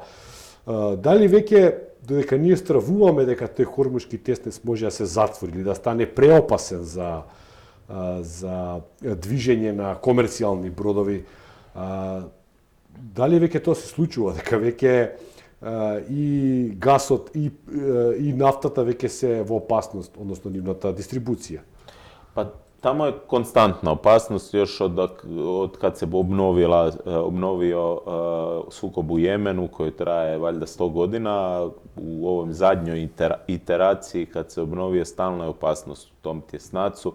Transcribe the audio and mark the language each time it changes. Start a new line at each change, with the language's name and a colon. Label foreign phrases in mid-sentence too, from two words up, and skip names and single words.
Macedonian: Дали веќе, додека ние стравуваме дека тој Хормушки теснец може да се затвори или да стане преопасен за движење на комерцијални бродови, дали веќе тоа се случува, дека веќе и гасот и нафтата веќе се во опасност, односно нивната дистрибуција?
Croatian: Pa tamo je konstantna opasnost još od kad se obnovio sukob u Jemenu koji traje valjda 100 godina. U ovoj zadnjoj iteraciji kad se obnovio stalna je opasnost u tom tjesnacu.